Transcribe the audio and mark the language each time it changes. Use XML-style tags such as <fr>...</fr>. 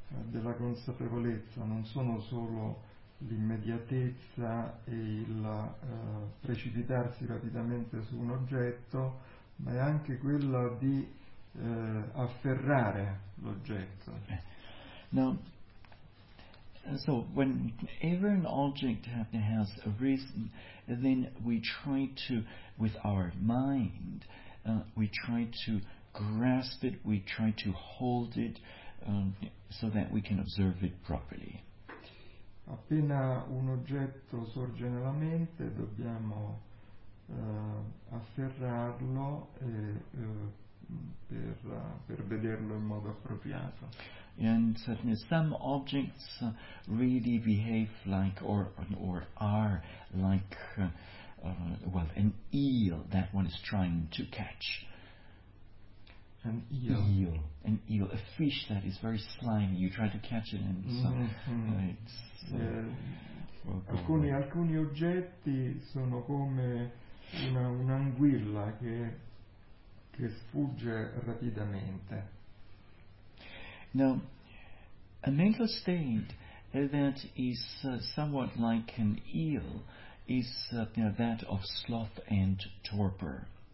<it>della consapevolezza non sono solo l'immediatezza e il precipitarsi rapidamente su un oggetto, ma è anche quella di afferrare l'oggetto.</it> <en>Now, so whenever an object has arisen, then we try to, with our mind, we try to grasp it, we try to hold it, so that we can observe it properly.</en> <it>Appena un oggetto sorge nella mente, dobbiamo afferrarlo e, per vederlo in modo appropriato.</it> <en>And certainly some objects really behave like or are like well, an eel that one is trying to catch. An eel, a fish that is very slimy. You try to catch it, and</en> <it>alcuni oggetti sono come un'anguilla che sfugge rapidamente.</it> <en>Now, a mental state that is somewhat like an eel is that of sloth and torpor.</en>